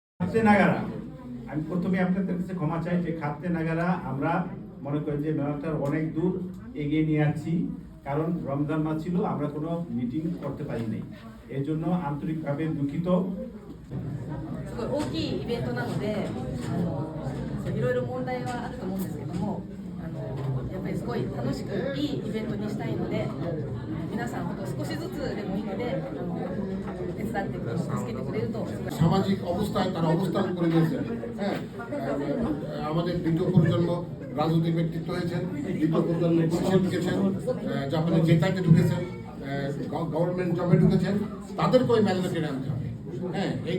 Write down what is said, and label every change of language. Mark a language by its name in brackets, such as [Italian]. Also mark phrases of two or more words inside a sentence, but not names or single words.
[Bangla] খাদ্যে নাগারা, আমি প্রথমে আপনাদের কাছে ক্ষমা চাই যে খাদ্যে নাগারা আমরা মনে করি যে মেলাটার অনেক দূর এগিয়ে নিয়ে আসছি, কারণ রমজান মাস ছিল, আমরা কোনো মিটিং করতে পারি নাই, এর জন্য আন্তরিকভাবে দুঃখিত। [Japanese] すごい大きいイベントなので、いろいろ問題はあると思うんですけども、やっぱりすごい楽しくいいイベントにしたいので、皆さん本当少しずつでもいいので手伝って助けてくれると。 [Bangla] সামাজিক অবস্থায় তারা অবস্থান করে নিয়েছেন। হ্যাঁ, আমাদের দ্বিতীয় প্রজন্ম রাজনৈতিক ব্যক্তিত্ব হয়েছেন, দ্বিতীয় প্রজন্ম পুলিশে ঢুকেছেন, জাপানে জেতাইতে ঢুকেছেন, [English] government job [Bangla] ঢুকেছেন, তাদেরকে ওই মেলাতে টেনে আনতে হবে। হ্যাঁ, এইটা